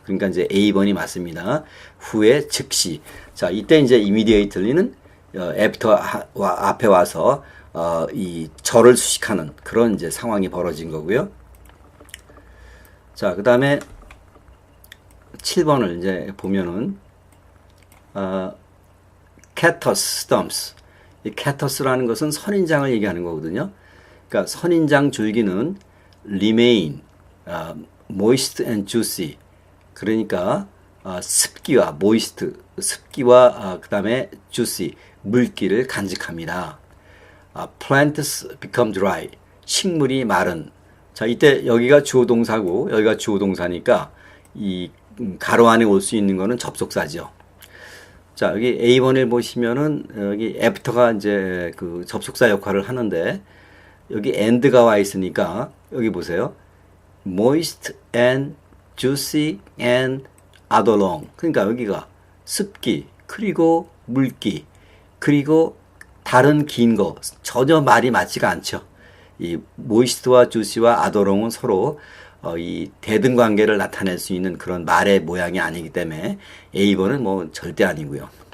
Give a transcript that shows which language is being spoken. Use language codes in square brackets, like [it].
[ko] 그러니까 이제 A번이 맞습니다. 후에 즉시. 자, 이때 이제 immediately는 after 앞에 와서 이 절을 수식하는 그런 이제 상황이 벌어진 거고요. 자, 그 다음에 7번을 이제 보면은 [en] catus stumps. [ko] 이 catus라는 것은 선인장을 얘기하는 거거든요. 그러니까 선인장 줄기는 [en] remain, moist and juicy. [ko] 그러니까 습기와 moist, 습기와 그 다음에 juicy, 물기를 간직합니다. [en] plants become dry, [ko] 식물이 마른. 자, 이때 여기가 주어 동사고 여기가 주어 동사니까 이 가로 안에 올 수 있는 거는 접속사죠. 자, 여기 A번을 보시면은 여기 after가 이제 그 접속사 역할을 하는데 여기 and가 와 있으니까 여기 보세요. [en] moist and juicy and adolong. [ko] 그러니까 여기가 습기, 그리고 물기, 그리고 다른 긴 거 전혀 말이 맞지가 않죠. 이 moist와 juicy와 adolong은 서로 이 대등 관계를 나타낼 수 있는 그런 말의 모양이 아니기 때문에 A번은 뭐 절대 아니고요.